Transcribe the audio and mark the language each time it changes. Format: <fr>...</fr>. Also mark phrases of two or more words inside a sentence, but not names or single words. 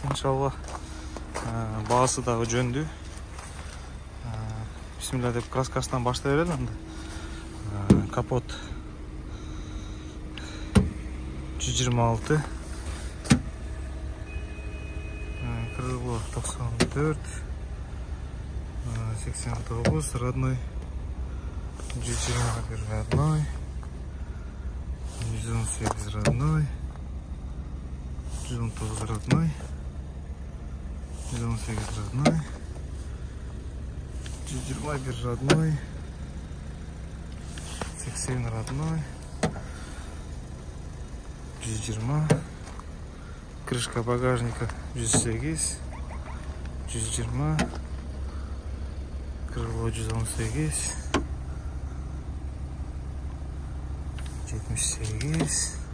<ky>Иншалла баасы дагы жөндүү. Бисмилла деп краскасынан баштай берели анда.</ky> <ru>Капот 126, крыло 94, 89 родной, 121 родной, 118 родной, 119 родной, 118 родной, 121 родной, 80 родной, 120, крышка багажника 108, 120, крыло 118, 78,</ru>